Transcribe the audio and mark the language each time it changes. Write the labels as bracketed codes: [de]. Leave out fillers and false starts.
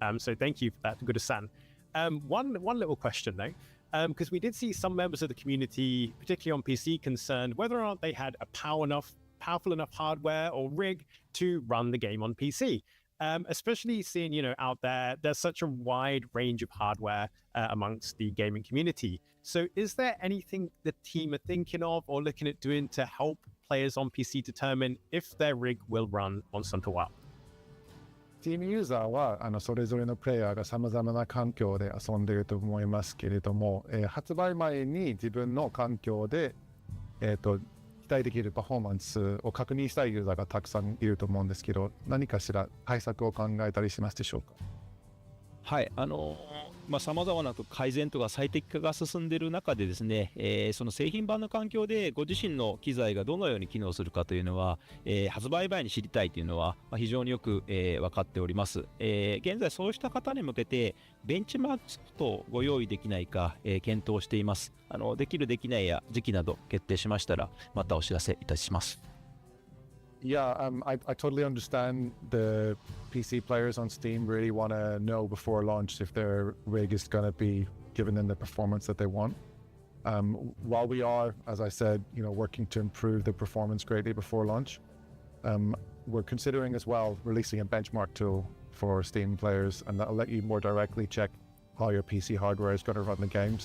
[en] So thank you for that, Guda-san. One little question though, because we did see some members of the community, particularly on PC, concerned whether or not they had a powerful enough hardware or rig to run the game on PC. Especially seeing, out there's such a wide range of hardware amongst the gaming community. So is there anything the team are thinking of or looking at doing to help players on PC determine if their rig will run Monster Hunter Wilds? [ja] Steam ユーザーはそれぞれのプレイヤーがさまざまな環境で遊んでいると思いますけれども、発売前に自分の環境で、期待できるパフォーマンスを確認したいユーザーがたくさんいると思うんですけど、何かしら対策を考えたりしますでしょうか？はい、さまざまな改善とか最適化が進んでいる中でですね、その製品版の環境でご自身の機材がどのように機能するかというのは、発売前に知りたいというのは、非常によく、分かっております。現在そうした方に向けてベンチマークとご用意できないか、検討しています。できるできないや時期など決定しましたらまたお知らせいたします。 [en] Yeah, I totally understand the PC players on Steam really want to know before launch if their rig is going to be giving them the performance that they want. While we are, as I said, working to improve the performance greatly before launch, we're considering as well releasing a benchmark tool for Steam players, and that'll let you more directly check how your PC hardware is going to run the game.